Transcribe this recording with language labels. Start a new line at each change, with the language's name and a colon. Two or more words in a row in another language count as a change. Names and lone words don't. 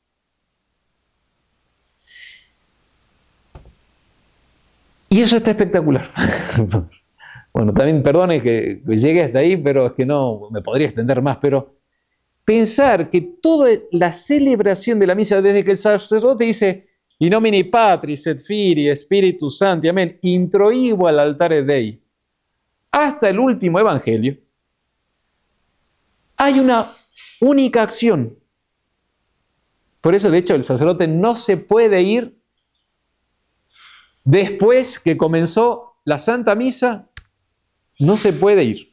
Spanish: Y eso está espectacular. Bueno, también perdone que llegue hasta ahí, pero es que no me podría extender más, pero pensar que toda la celebración de la misa, desde que el sacerdote dice
Latin: In nomine Patris et Filii Spiritus Sancti, amén, introibo al altare Dei,
Spanish: hasta el último evangelio, hay una única acción. Por eso, de hecho, el sacerdote no se puede ir después que comenzó la Santa Misa, no se puede ir.